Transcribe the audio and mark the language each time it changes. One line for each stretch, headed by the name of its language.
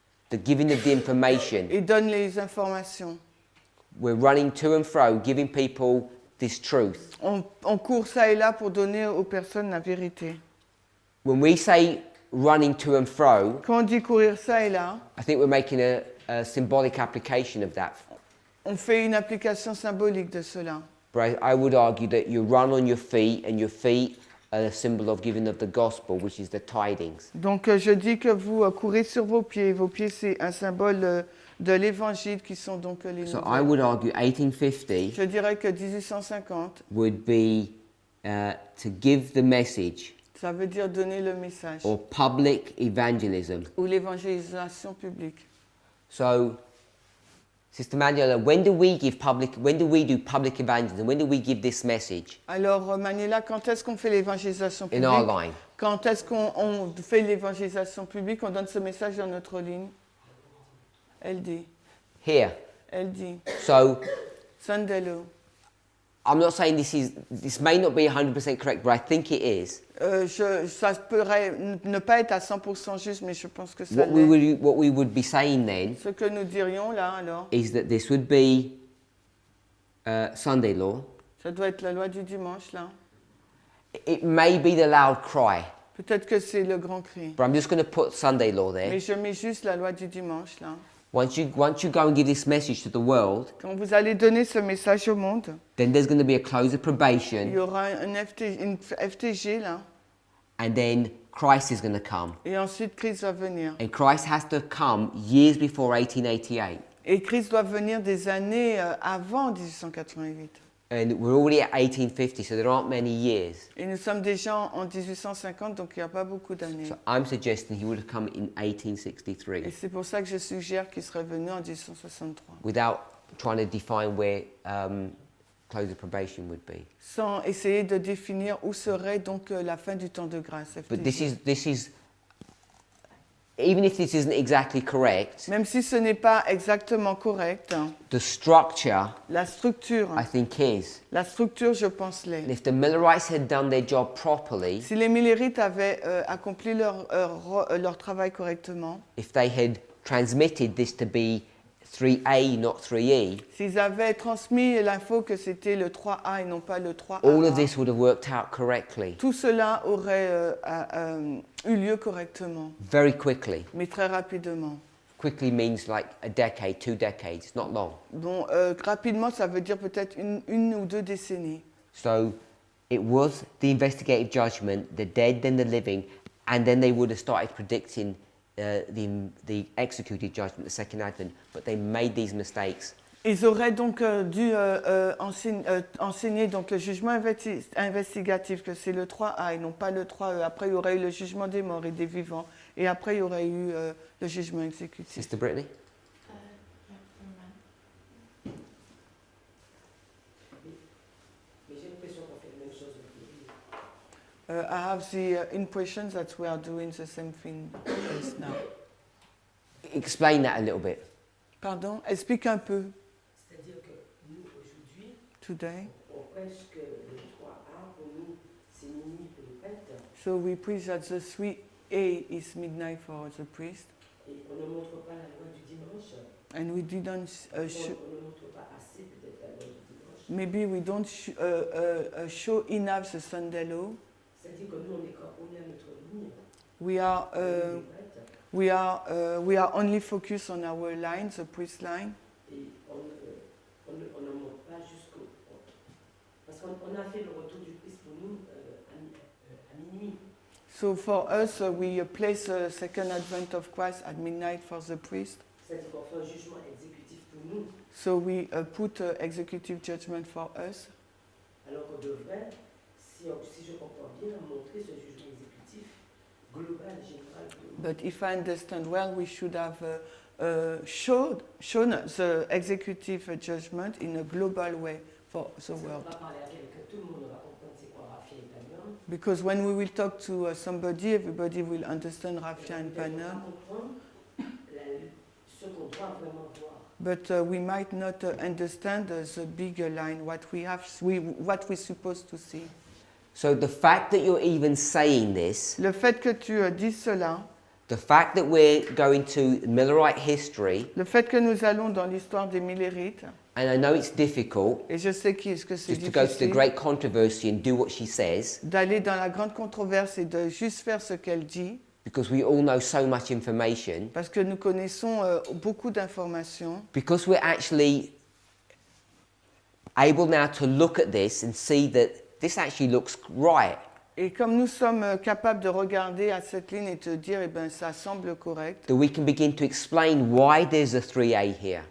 English: the giving of the information.
French: Il donne les informations.
English: We're running to and fro, giving people this truth.
French: On court ça et là pour donner aux personnes la vérité.
English: When we say running to and fro,
French: Quand on dit courir ça et là,
English: I think we're making a symbolic application of that.
French: on fait une application symbolique de cela.
English: But I would argue that you run on your feet, and your feet are a symbol of giving of the gospel, which is the tidings.
French: Donc je dis que vous courez sur vos pieds. Vos pieds, c'est un symbole de l'évangile qui sont donc les
English: So I
French: nouvelles.
English: would argue 1850
French: Je dirais que 1850,
English: would be to give the message
French: ça veut dire donner le message
English: or public evangelism.
French: ou l'évangélisation publique.
English: So, Sister Manuela, when do we do public evangelism? When do we give this message
French: Alors Maniela, quand est-ce qu'on fait l'évangélisation
English: in our
French: publique?
English: line?
French: Quand est-ce qu'on fait l'évangélisation publique? On donne ce message dans notre ligne. Elle dit.
English: Here.
French: Elle dit.
English: So, Sunday-lo. I'm not saying this may not be 100% correct, but I think it is.
French: Ça pourrait ne pas être à 100% juste, mais je pense que ça
English: What
French: l'est.
English: we would be saying then
French: Ce que nous dirions là, alors,
English: is that this would be Sunday law.
French: ça doit être la loi du dimanche, là.
English: It may be the loud cry,
French: Peut-être que c'est le grand cri.
English: but I'm just going to put Sunday law there.
French: Mais je mets juste la loi du dimanche, là.
English: Once you go and give this message to the world,
French: Quand vous allez donner ce message au monde,
English: then there's going to be a close of
French: il y
English: probation,
French: aura une FTG, là.
English: and then Christ is going to come.
French: Et ensuite, Christ va venir.
English: And Christ has to come years before 1888.
French: Et Christ doit venir des années avant 1888.
English: And we're already at 1850, so there aren't many years.
French: Et nous sommes déjà en 1850, donc il n'y a pas beaucoup d'années.
English: So I'm suggesting he would have come in
French: Et
English: 1863
French: c'est pour ça que je suggère qu'il serait venu en 1863.
English: without trying to define where close of probation would be.
French: Sans essayer de définir où serait donc la fin du temps de grâce.
English: But
French: FTG.
English: this is even if this isn't exactly correct,
French: Même si ce n'est pas exactement correct, hein,
English: the structure
French: la structure,
English: I think is.
French: je pense,
English: And
French: l'est.
English: if the Millerites had done their job properly,
French: Si les Millerites avaient accompli leur travail correctement,
English: if they had transmitted this to be 3A, not 3E,
French: s'ils avaient transmis l'info que c'était le 3A et non pas le 3A,
English: all of this would have worked out correctly,
French: tout cela aurait eu lieu correctement,
English: very quickly.
French: mais très rapidement.
English: Quickly means like a decade, 2 decades, it's not long.
French: Bon, rapidement, ça veut dire peut-être une ou deux décennies.
English: So it was the investigative judgment, the dead, then the living, and then they would have started predicting the executed judgment, the second advent, but they made these mistakes.
French: Ils auraient donc dû enseigner donc, le jugement investigatif, que c'est le 3A et non pas le 3E. Après, il y aurait eu le jugement des morts et des vivants. Et après, il y aurait eu le jugement exécutif.
English: Sister Brittany?
French: Mais j'ai l'impression qu'on fait la même chose depuis.
English: I have the impression that we are doing the same thing as now. Explain that a little bit.
French: Pardon, explique un peu. C'est-à-dire que nous, aujourd'hui,
English: Today.
French: on prêche que le 3A, pour nous, c'est minuit pour les prêtres.
English: So we preach that the 3A is midnight for the priest.
French: Et on ne montre pas la loi du dimanche.
English: And we didn't
French: On ne montre pas assez peut-être la loi du dimanche.
English: maybe we don't show enough the Sunday law.
French: C'est-à-dire que nous, on est à notre ligne.
English: We are
French: les prêtres,
English: we are only focused on our line, the priest line.
French: et on ne monte pas jusqu'au... Parce qu'on a fait le retour du Christ pour nous à minuit.
English: So for us, we place the second advent of Christ at midnight for the priest.
French: C'est-à-dire qu'on fait un jugement exécutif pour nous.
English: So we put executive judgment for us.
French: Alors qu'on devrait, si je comprends bien, montrer ce jugement exécutif global, général pour nous.
English: But if I understand well, we should have shown the executive judgment in a global way for the
French: On
English: world.
French: va parler avec tout le monde, on va comprendre c'est quoi Raphia et Panion.
English: Because when we will talk to somebody, everybody will understand Raphia and
French: On va
English: Panon.
French: comprendre ce qu'on doit vraiment voir.
English: But we might not understand the bigger line, what we're supposed to see. So the fact that you're even saying this,
French: Le fait que tu dises cela,
English: the fact that we're going to Millerite history,
French: le fait que nous allons dans l'histoire des Millerites,
English: and I know it's difficult
French: et je sais que c'est
English: just to go to the
French: difficile
English: great controversy and do what she says,
French: d'aller dans la grande controverse et de juste faire ce qu'elle dit,
English: because we all know so much information,
French: parce que nous connaissons beaucoup d'informations,
English: because we're actually able now to look at this and see that this actually looks right.
French: et comme nous sommes capables de regarder à cette ligne et de dire, eh ben, ça semble correct,
English: That we can begin to explain why there's a 3a here,